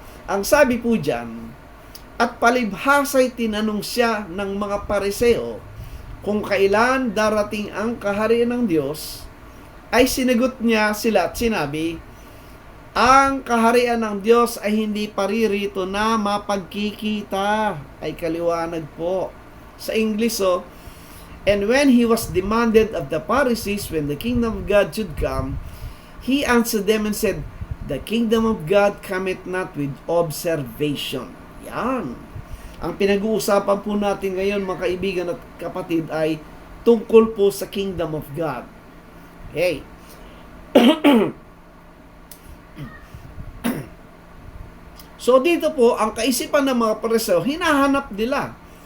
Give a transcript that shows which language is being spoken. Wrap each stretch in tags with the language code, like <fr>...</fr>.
<tl>Ang sabi po dyan, at palibhasa'y tinanong siya ng mga Pariseo kung kailan darating ang kaharian ng Diyos, ay sinagot niya sila at sinabi, ang kaharian ng Diyos ay hindi paririto na mapagkikita. Ay kaliwanag po. Sa English,</tl> <en>and when he was demanded of the Pharisees when the kingdom of God should come, he answered them and said, the kingdom of God cometh not with observation.</en> <tl>Yan. Ang pinag-uusapan po natin ngayon, mga kaibigan at kapatid, ay tungkol po sa kingdom of God. Okay. So dito po, ang kaisipan ng mga Pariseo, hinahanap nila.</tl>